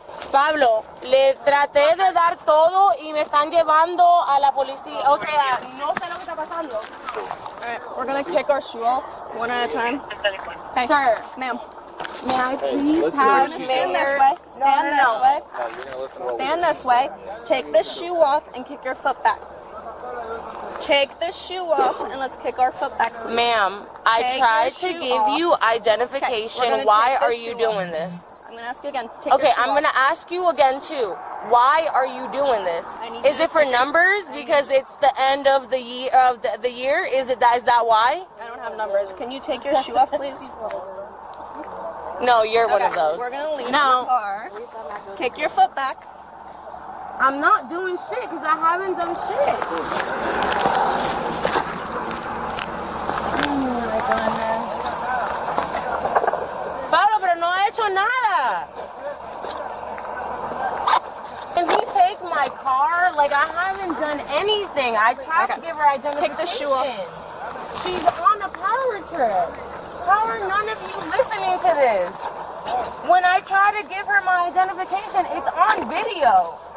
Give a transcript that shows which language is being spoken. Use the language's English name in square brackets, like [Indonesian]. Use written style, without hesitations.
[Spanish] Pablo, le traté de dar todo y me están llevando a la policía. O sea, no sé lo que está pasando. [English] Alright, we're gonna kick our shoe off one at a time. Hey, Sir, ma'am. may I please have Stand this way. Stand this way. Stand this way. Take this shoe off and kick your foot back. Take this shoe off and let's kick our foot back, please. Ma'am, I tried to give you identification. Okay, Why are you doing this? I'm gonna ask you again. Okay, I'm gonna ask you again too. Why are you doing this? Is it for numbers because it's the end of the year? Is that why? I don't have numbers. Can you take your shoe off, please? No, you're one of those. We're gonna leave the car. Kick your foot back. I'm not doing shit because I haven't done shit. Oh my goodness. [Spanish] Pablo, pero no he hecho nada. [English] Can he take my car? Like, I haven't done anything. I tried to give her identification. Take the shoe off. She's on a power trip. How are none of you listening to this? When I try to give her my identification, it's on video.